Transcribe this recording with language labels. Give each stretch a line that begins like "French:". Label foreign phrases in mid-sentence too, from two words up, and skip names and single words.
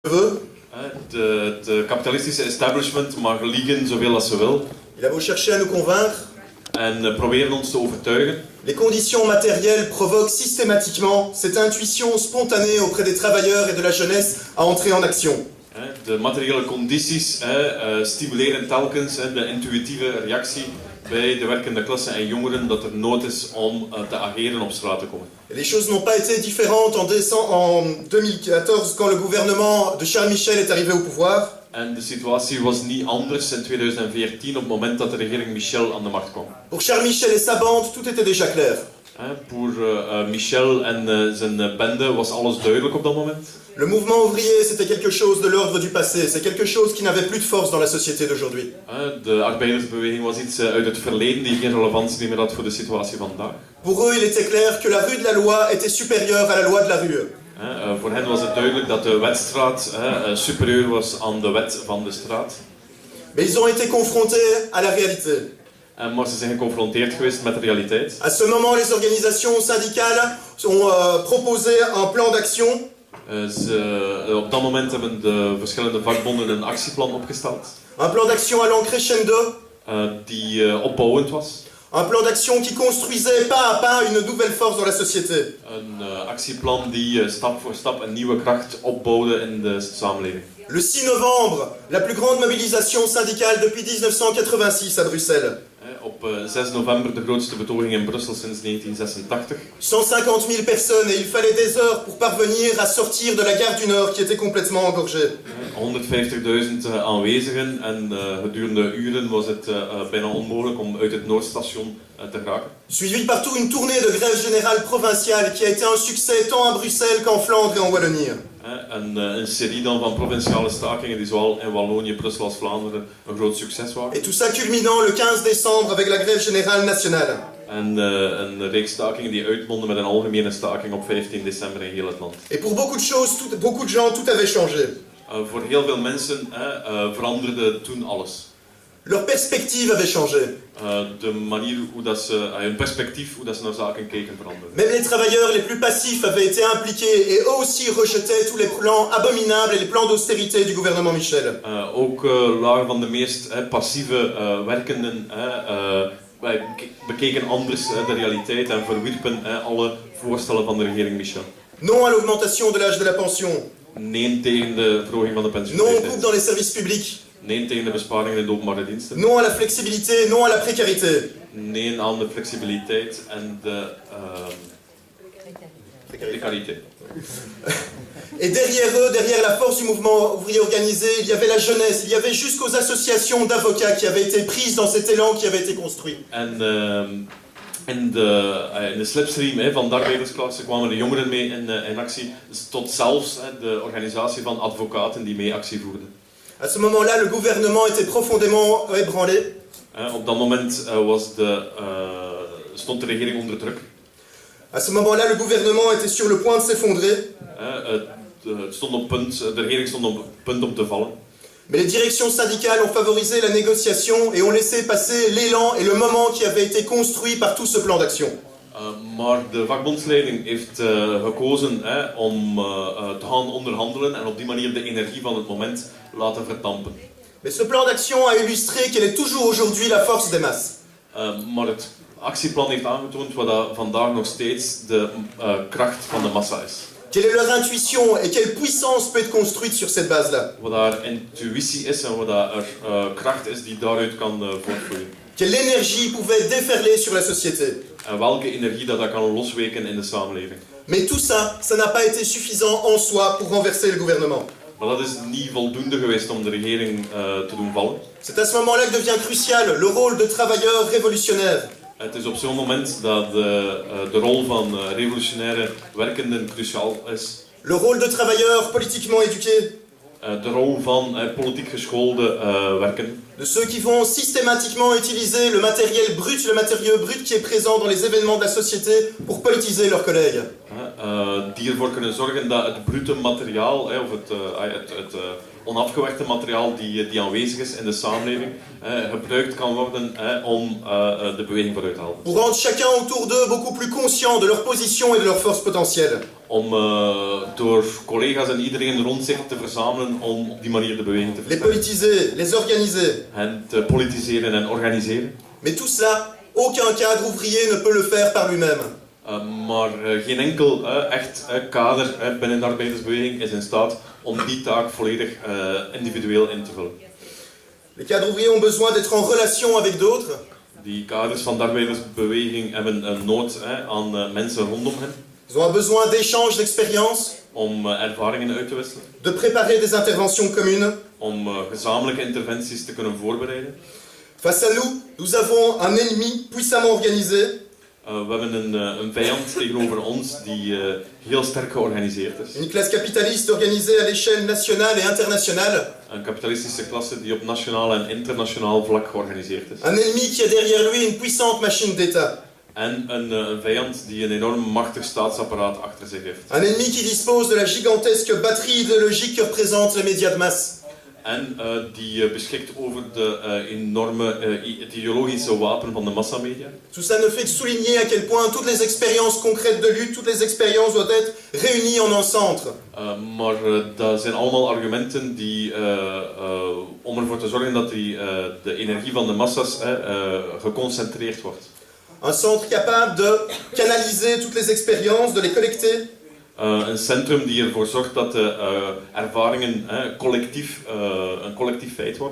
Dutch: Het kapitalistische establishment mag liegen zoveel als ze wil.
French: Il a beau chercher à nous convaincre,
Dutch: En proberen ons te overtuigen.
French: les conditions matérielles provoquent systématiquement cette intuition spontanée auprès des travailleurs et de la jeunesse à entrer en action.
Dutch: De materiële condities stimuleren telkens de intuïtieve reactie bij de werkende klasse en jongeren dat er nood is om te ageren op straat te komen.
French: Et les choses n'ont pas été différentes en 2014 quand le gouvernement de Charles Michel est arrivé au pouvoir.
Dutch: En de situatie was niet anders in 2014 op het moment dat de regering Michel aan de macht kwam.
French: Pour Charles Michel et sa bande, tout était déjà clair.
Dutch: Voor Michel en zijn bende was alles duidelijk op dat moment.
French: Le mouvement ouvrier, c'était quelque chose de l'ordre du passé. C'est quelque chose qui n'avait plus de force dans la société d'aujourd'hui.
Dutch: De arbeidersbeweging was iets uit het verleden die geen relevantie meer had voor de situatie vandaag.
French: Pour eux, il était clair que la rue de la loi était supérieure à la loi de la rue.
Dutch: Voor hen was het duidelijk dat de wetstraat superieur was aan de wet van de straat.
French: Mais ils ont été confrontés à la réalité.
Dutch: Maar ze zijn geconfronteerd geweest met de realiteit.
French: À ce moment, les organisations syndicales ont proposé un plan d'action.
Dutch: Op dat moment hebben de verschillende vakbonden een actieplan opgesteld.
French: Un plan d'action allant crescendo.
Dutch: Die opbouwend was.
French: Un plan d'action qui construisait pas à pas une nouvelle force dans la société.
Dutch: Een actieplan die stap voor stap een nieuwe kracht opbouwde in de samenleving.
French: Le 6 novembre, la plus grande mobilisation syndicale depuis 1986 à Bruxelles.
Dutch: Op 6 november de grootste betoging in Brussel sinds 1986.
French: 150 000 personnes et il fallait des heures pour parvenir à sortir de la gare du Nord qui était complètement engorgée.
Dutch: 150.000 aanwezigen en gedurende uren was het bijna onmogelijk om uit het Noordstation te geraken.
French: Suivi par tout une tournée de grève générale provinciale qui a été un succès tant à Bruxelles qu'en Flandre et en Wallonie.
Dutch: Een serie dan van provinciale stakingen die zowel in Wallonië, Brussel als Vlaanderen een groot succes waren.
French: Et tout ça culminant le 15 décembre avec la grève générale nationale.
Dutch: En een reeks stakingen die uitmonden met een algemene staking op 15 december in heel het land.
French: Et pour beaucoup de choses, beaucoup de gens, tout avait changé.
Dutch: Voor heel veel mensen veranderde toen alles.
French: Leur perspective avait changé.
Dutch: De manier hoe dat ze, hun perspectief, hoe dat ze naar zaken keken veranderde.
French: Même les travailleurs les plus passifs avaient été impliqués et eux aussi rejetaient tous les plans abominables et les plans d'austérité du gouvernement Michel.
Dutch: Ook lagen van de meest passieve werkenden bekeken anders de realiteit en verwierpen alle voorstellen van de regering Michel.
French: Non à l'augmentation de l'âge de la pension.
Dutch: Nee tegen de verhoging van de
French: Non aux
Dutch: pensioenleeftijd.
French: coupes dans les services publics.
Dutch: Nee tegen de besparingen in de openbare diensten.
French: Non à la flexibilité, non à la précarité.
Dutch: Nee aan de flexibiliteit en de precariteit.
French: Et derrière eux, derrière la force du mouvement ouvrier organisé, il y avait la jeunesse, il y avait jusqu'aux associations d'avocats qui avaient été prises dans cet élan qui avait été construit.
Dutch: En in de slipstream van de arbeidersklasse kwamen de jongeren mee in actie, tot zelfs de organisatie van advocaten die mee actie voerden.
French: À ce moment-là, le gouvernement était profondément ébranlé.
Dutch: Op dat moment stond de regering onder druk.
French: À ce moment-là, le gouvernement était sur le point de s'effondrer.
Dutch: De regering stond op punt om te vallen.
French: Mais les directions syndicales ont favorisé la négociation et ont laissé passer l'élan et le moment qui avait été construit par tout ce plan d'action.
Dutch: Maar de vakbondsleiding heeft gekozen om te gaan onderhandelen en op die manier de energie van het moment laten vertampen.
French: Mais ce plan d'action a illustré qu'elle est toujours aujourd'hui la force des masses.
Dutch: Maar het actieplan heeft aangetoond wat dat vandaag nog steeds de kracht van de massa is.
French: Quelle est leur intuition et quelle puissance peut être construite sur cette base-là?
Dutch: Wat daar intuïtie is en wat daar kracht is die daaruit kan voortvloeien.
French: Quelle énergie pouvait déferler sur la société?
Dutch: En welke energie dat kan losweken in de samenleving.
French: Mais tout ça, ça n'a pas été suffisant en soi pour renverser le gouvernement.
Dutch: Maar dat is niet voldoende geweest om de regering te doen vallen.
French: C'est à ce moment-là que devient crucial le rôle de travailleur révolutionnaire.
Dutch: Het is op zo'n moment dat de rol van revolutionaire werkenden cruciaal is.
French: Le rôle de travailleur politiquement éduqué.
Dutch: De rol van politiek geschoolde werkenden.
French: De ceux qui vont systématiquement utiliser le matériel brut qui est présent dans les événements de la société pour politiser leurs collègues.
Dutch: Die ervoor kunnen zorgen dat het brute materiaal, of het onafgewerkte materiaal die aanwezig is in de samenleving, gebruikt kan worden om de beweging vooruit te halen.
French: Pour rendre chacun autour d'eux beaucoup plus conscient de leur position et de leur force potentielle.
Dutch: om door collega's en iedereen rond zich te verzamelen om op die manier de beweging te
French: les
Dutch: versterken.
French: politiser, les organiser.
Dutch: En te politiseren en organiseren.
French: Mais tout cela, aucun cadre ouvrier ne peut le faire par lui-même.
Dutch: Maar geen enkel echt kader binnen de arbeidersbeweging is in staat om die taak volledig individueel in te vullen.
French: Les cadres ouvriers ont besoin d'être en relation avec d'autres,
Dutch: Die kaders van de arbeidersbeweging hebben een nood aan mensen rondom hen
French: ils ont un besoin d'échanges d'expériences,
Dutch: om ervaringen uit te wisselen,
French: de préparer des interventions communes.
Dutch: om gezamenlijke interventies te kunnen voorbereiden.
French: Face à nous, nous avons un ennemi puissamment organisé,
Dutch: We hebben een vijand tegenover ons die heel sterk georganiseerd is.
French: une classe capitaliste organisée à l'échelle nationale et internationale,
Dutch: Een kapitalistische klasse die op nationaal en internationaal vlak georganiseerd is.
French: un ennemi qui a derrière lui une puissante machine d'État,
Dutch: En een vijand die een enorm machtig staatsapparaat achter zich heeft.
French: un ennemi qui dispose de la gigantesque batterie idéologique que représentent les médias de masse.
Dutch: En die beschikt over de enorme het ideologische wapen van de massamedia.
French: Tout ça ne fait que souligner à quel point toutes les expériences concrètes de lutte, toutes les expériences doivent être réunies en un centre.
Dutch: Maar dat zijn allemaal argumenten die, om ervoor te zorgen dat de energie van de massa's geconcentreerd wordt.
French: Un centre capable de canaliser toutes les expériences, de les collecter,
Dutch: Een centrum die ervoor zorgt dat de ervaringen een collectief feit worden.